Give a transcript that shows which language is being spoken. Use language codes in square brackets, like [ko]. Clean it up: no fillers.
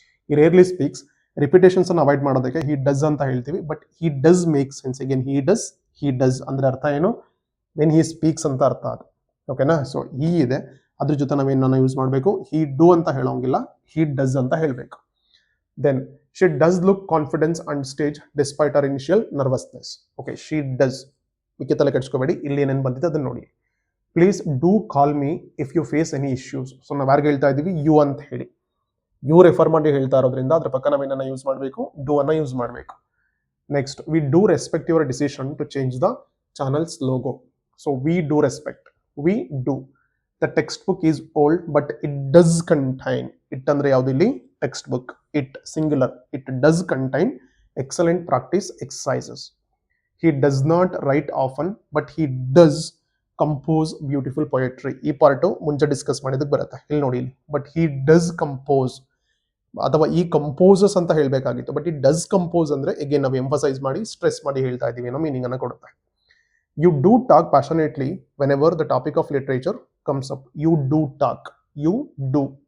[kn] ಈ rarely speaks, repetitions ಅನ್ನು avoid ಮಾಡೋದಕ್ಕೆ ಹಿ ಡಸ್ ಅಂತ ಹೇಳ್ತೀವಿ, [en] But he does make sense. [kn] Again he does ಅಂದ್ರೆ ಅರ್ಥ ಏನು, [en] when he speaks [kn] ಅಂತ ಅರ್ಥ ಅದು, ಓಕೆನಾ. ಸೊ ಈ ಇದೆ, ಅದ್ರ ಜೊತೆ ನಾವೇನನ್ನ ಯೂಸ್ ಮಾಡಬೇಕು, ಹಿ ಡೂ ಅಂತ ಹೇಳೋಂಗಿಲ್ಲ, ಹಿ ಡಸ್ ಅಂತ ಹೇಳಬೇಕು. [en] Then she does look confident on stage despite her initial nervousness. Okay, she does. [kn] ಮಿಕ್ಕಿ ತಲೆ ಕೆಡಿಸ್ಕೋಬೇಡಿ, ಇಲ್ಲಿ ಏನೇನು ಬಂದಿದೆ ಅದನ್ನ ನೋಡಿ. [en] Please do call me if you face any issues. [kn] So ನಾವು ಯಾರಿಗೆ ಹೇಳ್ತಾ ಇದೀವಿ, ಯು ಅಂತ ಹೇಳಿ. ಯು ರೆಫರ್ ಮಾಡಿ ಹೇಳ್ತಾ ಇರೋದ್ರಿಂದ ಅದ್ರ ಪಕ್ಕ ನಾವೇನನ್ನ ಯೂಸ್ ಮಾಡಬೇಕು, ಡೂ ಅನ್ನ ಯೂಸ್ ಮಾಡಬೇಕು. [en] Next, we do respect your decision to change the channel's logo. So we do respect. We do. The textbook is old, but it does contain. It [kn] andre yaudili [en] textbook. It singular. It does contain excellent practice exercises. He does not write often, but he does compose beautiful poetry. [kn] ಈ part ಮುಂಚೆ discuss ಮಾಡಿದಕ್ಕೆ ಬರುತ್ತೆ ಇಲ್ಲಿ ನೋಡಿ ಇಲ್ಲಿ. But [en] he does compose [kn] ಅಥವಾ ಈ ಕಂಪೋಸಸ್ ಅಂತ ಹೇಳಬೇಕಾಗಿತ್ತು, ಬಟ್ ಇಟ್ ಡಸ್ ಕಂಪೋಸ್ ಅಂದ್ರೆ ಎಗೇನ್ ನಾವು ಎಂಫಸೈಸ್ ಮಾಡಿ ಸ್ಟ್ರೆಸ್ ಮಾಡಿ ಹೇಳ್ತಾ ಇದೀವಿ ಅನ್ನೋ ಮೀನಿಂಗ್ ಅನ್ನ ಕೊಡುತ್ತೆ. [en] You do talk passionately whenever the topic of literature comes up. You do talk. You do.